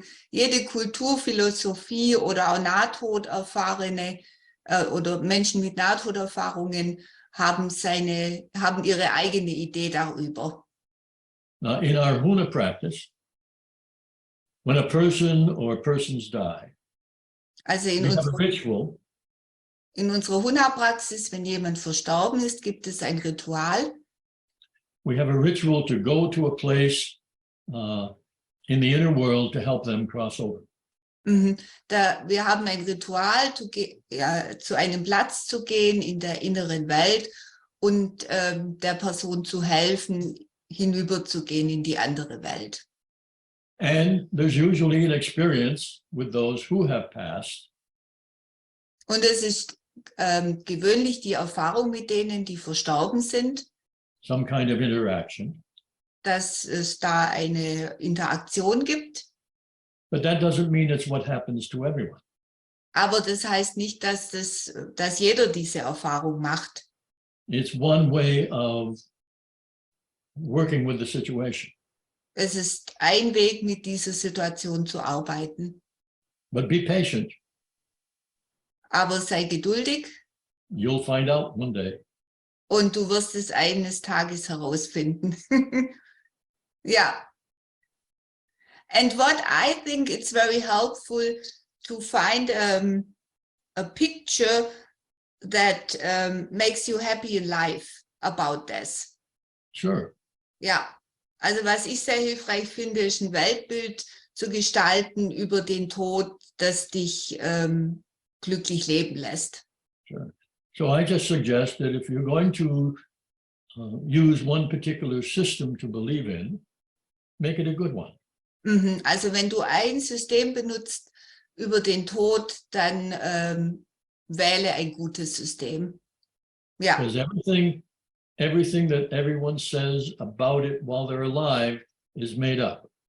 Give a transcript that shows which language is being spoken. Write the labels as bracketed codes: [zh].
[de] Jede Kultur, Philosophie oder auch Nahtoderfahrene oder Menschen mit Nahtoderfahrungen haben ihre eigene Idee darüber. [en] Now, in our Huna practice, when a person or persons die, [de] Also [en] we have a ritual. [de] In unserer Huna-Praxis, wenn jemand verstorben ist, gibt es ein Ritual. [en] We have a ritual to go to a place in the inner world to help them cross over. [de] Wir haben ein Ritual, zu einem Platz zu gehen in der inneren Welt und der Person zu helfen, hinüberzugehen in die andere Welt. [en] And there's usually an experience with those who have passed. [de] Und es ist gewöhnlich die Erfahrung mit denen, die verstorben sind. [en] Some kind of interaction. [de] Dass es da eine Interaktion gibt. [en] But that doesn't mean it's what happens to everyone. [de] Aber das heißt nicht, dass jeder diese Erfahrung macht. [en] It's one way of working with the situation. [de] Es ist ein Weg, mit dieser Situation zu arbeiten. [en] But be patient. [de] Aber sei geduldig. [en] You'll find out one day. [de] Und du wirst es eines Tages herausfinden. Ja. [en] And what I think it's very helpful to find a picture that makes you happy in life about this. Sure. [de] Ja, also was ich sehr hilfreich finde, ist ein Weltbild zu gestalten über den Tod, das dich glücklich leben lässt. [en] Sure. So I just suggest that if you're going to use one particular system to believe in, make it a good one. [de] Also wenn du ein System benutzt über den Tod, dann wähle ein gutes System. Ja. [en] Because everything that everyone says about it while they're alive is made up.